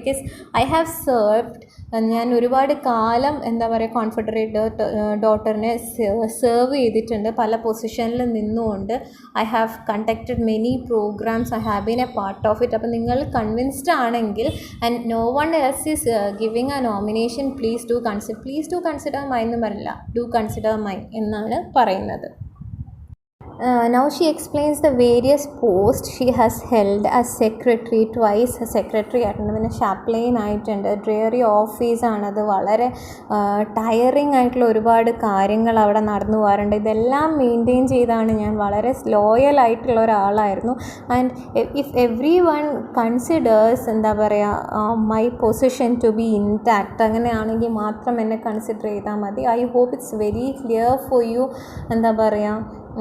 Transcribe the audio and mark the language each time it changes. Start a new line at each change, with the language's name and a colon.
English: because I have served,
Malayalam: ഞാൻ ഒരുപാട് കാലം എന്താ പറയുക കോൺഫെഡറേറ്റ് ഡോട്ടറിനെ സെർവ് ചെയ്തിട്ടുണ്ട് പല പൊസിഷനിൽ നിന്നുകൊണ്ട്.
English: I have conducted many programmes, I have been a part of it. അപ്പോൾ നിങ്ങൾ convinced ആണെങ്കിൽ and no one else is giving a nomination, please do consider mine എന്ന് പറയില്ല, do consider mine
Malayalam: എന്നാണ് പറയുന്നത്.
English: Now she explains the various posts she has held as secretary, twice secretary ആയിട്ടുണ്ട്, പിന്നെ chaplain ആയിട്ടുണ്ട്, dreary ഓഫീസാണത്.
Malayalam: വളരെ ടയറിങ് ആയിട്ടുള്ള ഒരുപാട് കാര്യങ്ങൾ അവിടെ നടന്നു പോകാറുണ്ട്. ഇതെല്ലാം മെയിൻറ്റെയിൻ ചെയ്താണ് ഞാൻ. വളരെ ലോയൽ ആയിട്ടുള്ള ഒരാളായിരുന്നു.
English: and if every one considers എന്താ പറയുക my position to be intact,
Malayalam: അങ്ങനെയാണെങ്കിൽ മാത്രം എന്നെ കൺസിഡർ ചെയ്താൽ മതി.
English: I hope it's very clear for you. എന്താ പറയുക,